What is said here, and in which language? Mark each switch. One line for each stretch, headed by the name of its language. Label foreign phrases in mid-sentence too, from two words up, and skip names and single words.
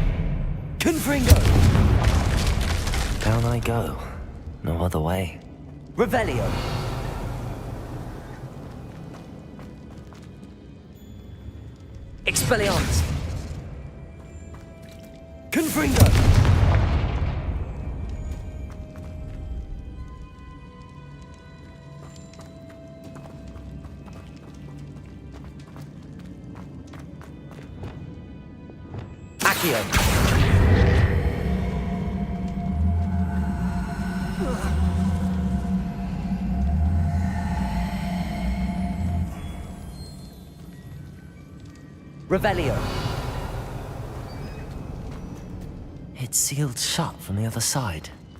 English: Confringo. Down I go. No other way. Revelio. Expelliarmus. Confringo! Accio! Revelio! It's sealed shut from the other side.